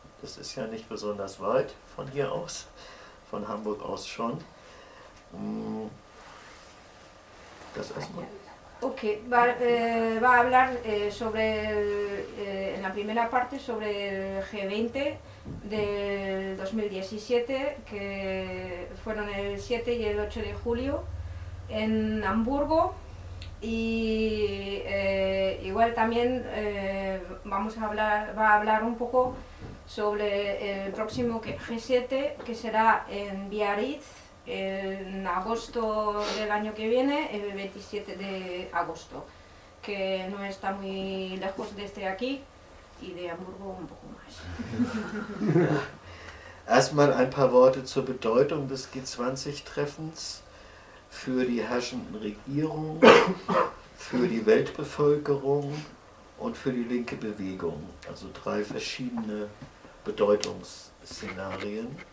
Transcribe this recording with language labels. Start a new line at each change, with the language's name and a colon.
German: Das ist ja nicht besonders weit von hier aus, von Hamburg aus schon. Das erstmal.
Spanish: Okay, va a hablar sobre en la primera parte sobre el G20 del 2017, que fueron el 7 y el 8 de julio en Hamburgo. Y igual también va a hablar un poco sobre el próximo G7, que será en Biarritz en agosto del año que viene, el 27 de agosto, que no está muy lejos de este aquí y de Hamburgo un poco más.
German: Erstmal ein paar Worte zur Bedeutung des G20-Treffens für die herrschenden Regierungen, für die Weltbevölkerung und für die linke Bewegung. Also drei verschiedene Bedeutungsszenarien.